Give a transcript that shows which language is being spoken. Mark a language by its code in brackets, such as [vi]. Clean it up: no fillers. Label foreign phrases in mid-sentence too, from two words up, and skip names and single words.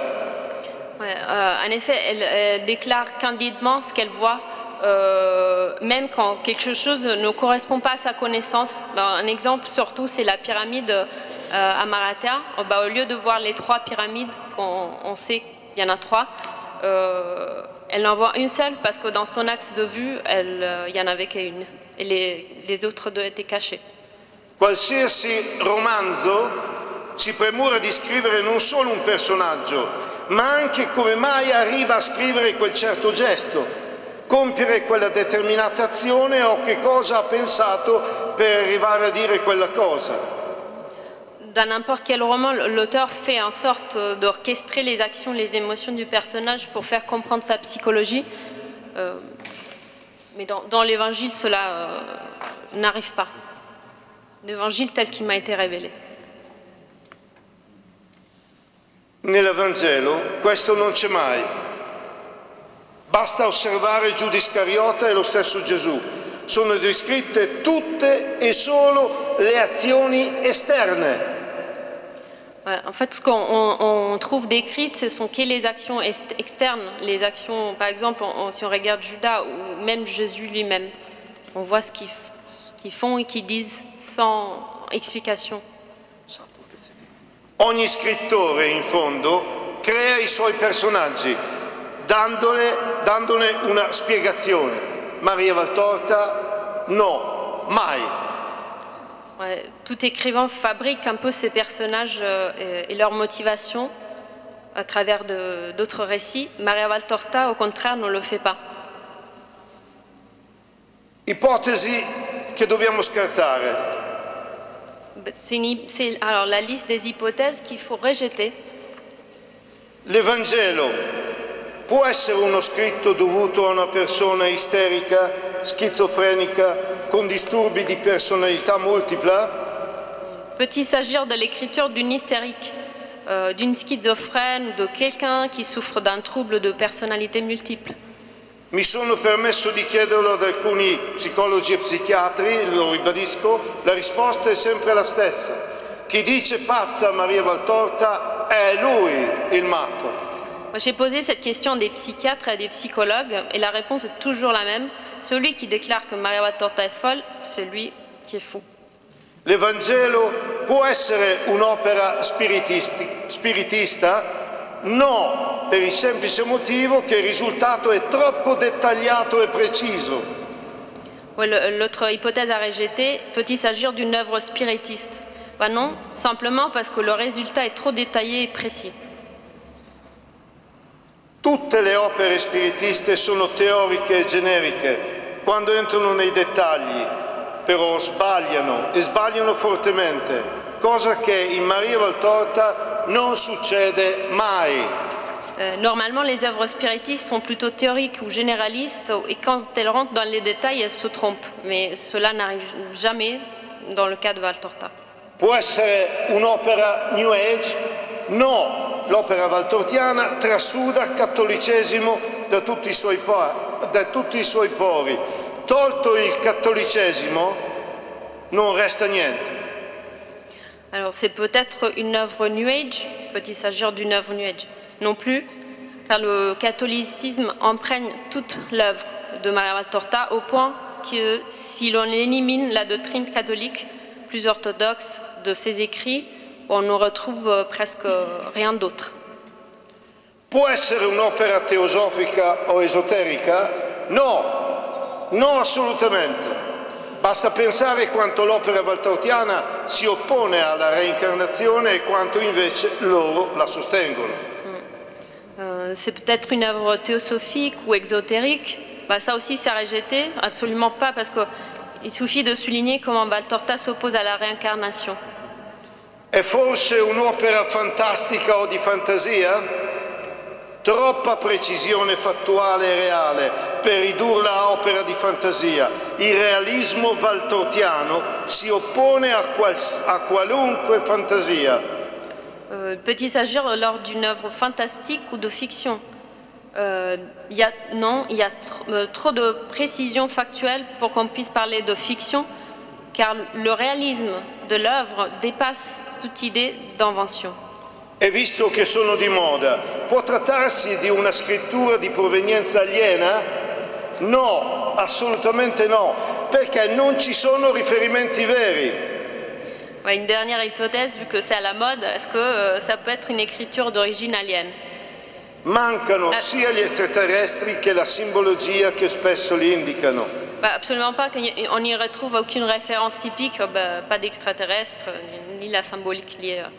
[fr] Ouais, en effet, elle déclare candidement ce qu'elle voit. Même quand quelque chose ne correspond pas à sa connaissance. Un exemple surtout, c'est la pyramide à Maratea, au lieu de voir les 3 pyramides, on sait qu'il y en a 3, elle en voit une seule parce que dans son axe de vue, il n'y en avait qu'une. Et les autres 2 étaient cachés. [it] Qualsiasi romanzo si premura di scrivere non solo un personaggio, ma anche come mai arriva a scrivere quel certo gesto, compiere quella determinata azione o che cosa ha pensato per arrivare a dire quella cosa. [fr] Dans n'importe quel roman, l'auteur fait en sorte d'orchestrer les actions, les émotions du personnage pour faire comprendre sa psychologie. Mais dans l'Évangile, cela n'arrive pas. L'Évangile tel qu'il m'a été révélé. [it] Nell'Evangelo questo non c'è mai. Basta osservare Giuda Iscariota e lo stesso Gesù. Sono descritte tutte e solo le azioni esterne. [fr] En fait, ce qu'on trouve décrites, ce sont que les actions externes. Les actions, par exemple, si on regarde Judas ou même Jésus lui-même, on voit ce qu'ils font et qu'ils disent sans explication. [it] Ogni scrittore, in fondo, crea i suoi personaggi, dandone una spiegazione. Maria Valtorta, no, mai. [fr] Ouais, tout écrivain fabrique un peu ses personnages et leurs motivations à travers d'autres récits. Maria Valtorta, au contraire, ne le fait pas. [it] Ipotesi che dobbiamo scartare. [fr] C'est alors la liste des hypothèses qu'il faut rejeter. [it] L'Evangelo può essere uno scritto dovuto a una persona isterica, schizofrenica, con disturbi di personalità multipla? [fr] Peut-il s'agir de l'écriture d'une hystérique, d'une schizophrène, de quelqu'un qui souffre d'un trouble de personnalité multiple? [it] Mi sono permesso di chiederlo ad alcuni psicologi e psichiatri, lo ribadisco, la risposta è sempre la stessa. Chi dice pazza Maria Valtorta è lui il matto. [fr] J'ai posé cette question à des psychiatres et à des psychologues et la réponse est toujours la même. Celui qui déclare que Maria Valtorta è folle, c'est lui qui est fou. [it] L'Evangelo può essere un'opera spiritista? No, per il semplice motivo che il risultato è troppo dettagliato e preciso. [fr] L'autre hypothèse à rejeter, peut-il s'agir d'une œuvre spiritiste? Ben non, simplement parce que le résultat est trop détaillé et précis. [it] Tutte le opere spiritiste sono teoriche e generiche, quando entrano nei dettagli, però sbagliano e sbagliano fortemente, cosa che in Maria Valtorta non succede mai. [fr] Normalement, les œuvres spiritistes sont plutôt théoriques ou généralistes et quand elles rentrent dans les détails, elles se trompent. Mais cela n'arrive jamais dans le cas de Valtorta. [it] Può essere un'opera New Age? No. L'opera valtortiana trasuda il cattolicesimo da tutti i suoi pori. Tolto il cattolicesimo, non resta niente. [fr] Alors c'est peut-être une œuvre New Age, peut-il s'agir d'une œuvre New Age? Non plus, car le catholicisme imprègne toute l'œuvre de Maria Valtorta au point que si l'on élimine la doctrine catholique plus orthodoxe de ses écrits, on ne retrouve presque rien d'autre. [it] Può essere un'opera teosofica o esoterica? No, no assolutamente. Basta pensare quanto l'opera valtortiana si oppone alla reincarnazione e quanto invece loro la sostengono. [fr] C'est peut-être une œuvre théosophique ou exotérique. Bah, ça aussi c'est à rejeter, absolument pas, parce qu'il suffit de souligner comment Valtorta s'oppose à la réincarnation. [it] È forse un'opera fantastica o di fantasia? Troppa precisione fattuale e reale per ridurla a opera di fantasia. Il realismo valtortiano si oppone a qualunque fantasia. [fr] Peut-il s'agir lors d'une œuvre fantastique ou de fiction? Il y a trop de précision factuelle pour qu'on puisse parler de fiction, car le réalisme de l'œuvre dépasse toute idée d'invention. [it] E visto che sono di moda, può trattarsi di una scrittura di provenienza aliena? No, assolutamente no, perché non ci sono riferimenti veri. [fr] Une dernière hypothèse, vu que c'est à la mode, est-ce que ça peut être une écriture d'origine alienne? [it] Mancano sia gli extraterrestri che la simbologia che spesso li indicano. [fr] Absolument pas, on n'y retrouve aucune référence typique, pas d'extraterrestre, ni la symbolique liée à ça.